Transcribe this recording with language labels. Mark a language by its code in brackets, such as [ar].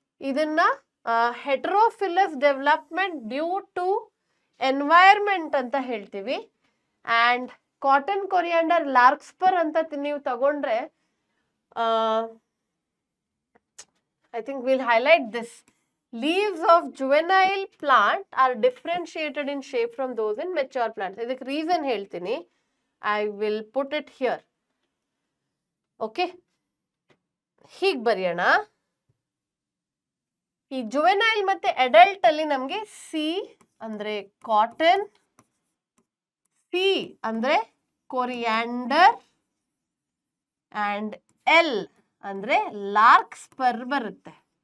[en] ಇದನ್ನ heterophyllous development due to environment [kn] ಅಂತ ಹೇಳ್ತೀವಿ. [en] and cotton coriander larkspur [kn] ಅಂತ ನೀವು ತಗೊಂಡ್ರೆ, [en] I think will highlight this. Leaves of juvenile plant are differentiated in shape from those in mature plants. [kn] ಇದಕ್ಕೆ reason ಹೇಳ್ತೀನಿ. [en] I will put it here. Okay? [kn] ಹೀಗೆ ಬರೆಯೋಣ. ಈ ಜುವೆನೈಲ್ ಮತ್ತೆ ಅಡಲ್ಟ್ ಅಲ್ಲಿ ನಮಗೆ C ಅಂದ್ರೆ ಕಾಟನ್, C ಅಂದ್ರೆ ಕೊರಿಯಾಂಡರ್ ಅಂಡ್ L ಅಂದ್ರೆ ಲಾರ್ಕ್ಸ್ಪರ್ ಬರುತ್ತೆ.